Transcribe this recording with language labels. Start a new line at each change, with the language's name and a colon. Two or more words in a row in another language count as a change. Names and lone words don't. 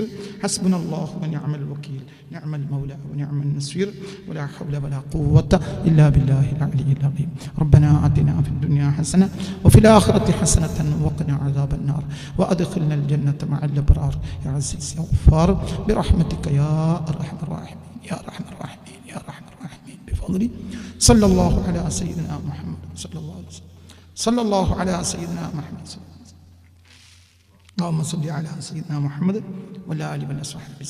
Arabic: حسبنا الله ونعم الوكيل. نعم المولى ونعم النصير. ولا حول ولا قوة إلا بالله العلي العظيم. ربنا آتنا في الدنيا حسنة وفي الآخرة حسنة وقنا عذاب النار وأدخلنا الجنة مع الأبرار يا عزيز يا غفار برحمتك يا أرحم الراحمين يا أرحم الراحمين يا أرحم الراحمين بفضلي صلى الله على سيدنا محمد صلى الله عليه وسلم صلى الله على سيدنا محمد اللهم صل على سيدنا محمد وعلى آله وصحبه.